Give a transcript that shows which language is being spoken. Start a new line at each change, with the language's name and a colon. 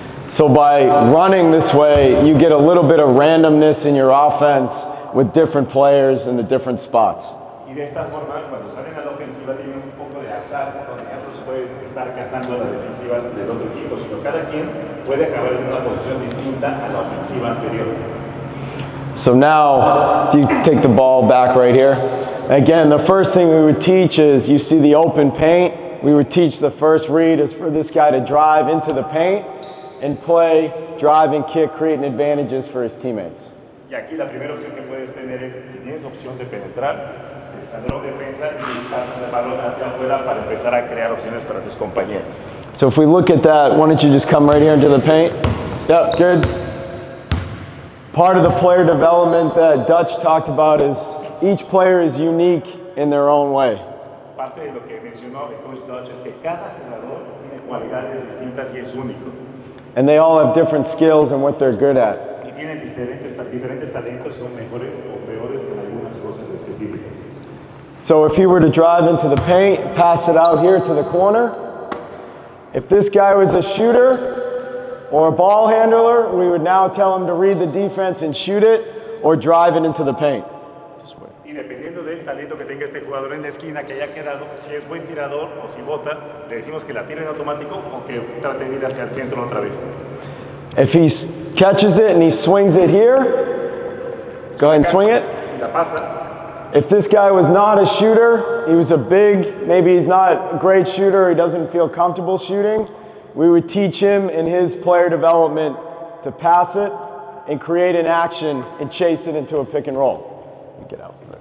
English: So by running this way, you get a little bit of randomness in your offense with different players in the different spots.
Spanish: Y de esta forma, cuando salen a la ofensiva, tienen un poco de azar, donde otros pueden estar cazando a la defensiva del otro equipo, sino cada quien puede acabar en una posición distinta a la ofensiva anterior.
English: So now, if you take the ball back right here, again, the first thing we would teach is, you see the open paint, we would teach the first read is for this guy to drive into the paint and play, drive and kick, creating advantages for his teammates.
Spanish: Y aquí la primera opción que puedes tener es, si tienes opción de penetrar, desarrollar defensa y pasas el balón hacia afuera para empezar a crear opciones para tus compañeros.
English: So if we look at that, why don't you just come right here into the paint? Yep, good. Part of the player development that Dutch talked about is each player is unique in their own way.
Spanish: Parte de lo que mencionó el coach Dutch es que cada jugador tiene cualidades distintas y es único.
English: And they all have different skills and what they're good at.
Spanish: Y tienen diferentes talentos, son mejores o peores en algunas cosas específicas.
English: So if he were to drive into the paint, pass it out here to the corner, if this guy was a shooter or a ball handler, we would now tell him to read the defense and shoot it or drive it into the paint.
Spanish: Y dependiendo del talento que tenga este jugador en la esquina, que haya quedado, si es buen tirador o si bota, le decimos que la tire en automático o que trate de ir hacia el centro otra vez.
English: If he catches it and he swings it here, go ahead and swing it.
Spanish: Y la pasa.
English: If this guy was not a shooter, he was a big, maybe he's not a great shooter, he doesn't feel comfortable shooting, we would teach him in his player development to pass it and create an action and chase it into a pick and roll. Get out.